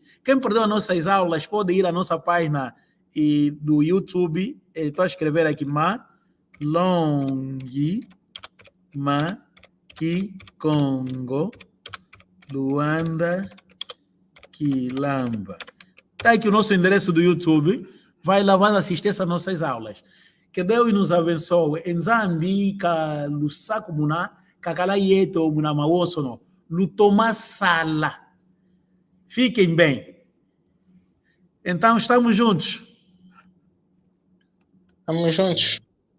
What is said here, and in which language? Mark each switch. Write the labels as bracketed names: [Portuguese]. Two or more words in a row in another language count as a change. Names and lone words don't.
[Portuguese] Quem perdeu as nossas aulas, pode ir à nossa página do YouTube, estou a escrever aqui, Kikongo, Luanda, Quilamba. Está aqui o nosso endereço do YouTube. Vai lá, vai assistir essas nossas aulas. Que Deus nos abençoe. [Kongo] Em Zambi, Lusaco Muna, Kakala Yeto, Muna Mawosono, Lutoma Sala. [Portuguese] Fiquem bem. Então, estamos juntos. Estamos juntos.